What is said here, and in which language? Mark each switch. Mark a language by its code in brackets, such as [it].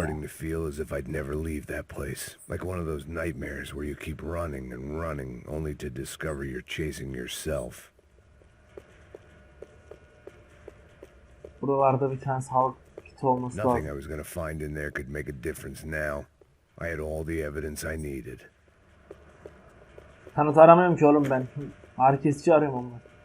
[en] starting to feel as if I'd never leave that place. Like one of those nightmares where you keep running and running only to discover you're chasing yourself. [tr] Buralarda bir tane sağlık kiti olması [en] Nothing [tr] lazım. [en] I was gonna find in there could make a difference now. I had all the evidence I needed. [tr] Kanıt aramıyorum ki oğlum ben. Ağrı kesici arıyorum onları.